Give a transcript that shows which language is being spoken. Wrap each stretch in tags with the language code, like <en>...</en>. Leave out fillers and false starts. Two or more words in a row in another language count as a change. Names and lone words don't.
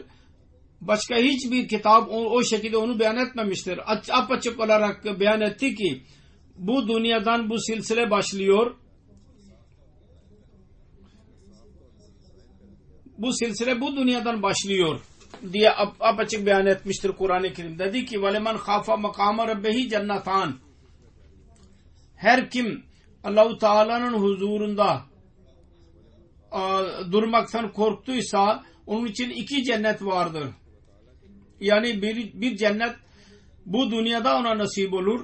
<tr>Başka hiçbir kitap o şekilde onu beyan etmemiştir. Apaçık olarak beyan etti ki, bu dünyadan bu silsile başlıyor. Bu silsile bu dünyadan başlıyor diye apaçık beyan etmiştir Kur'an-ı Kerim. Dedi ki</tr> <ar>وَلَمَنْ خَافَ مَقَامَ رَبِّهِ cennatan.</ar> <tr>Her kim Allah-u Teala'nın huzurunda durmaktan korktuysa onun için 2 cennet vardır. Yani bir cennet bu dünyada ona nasip olur.</tr>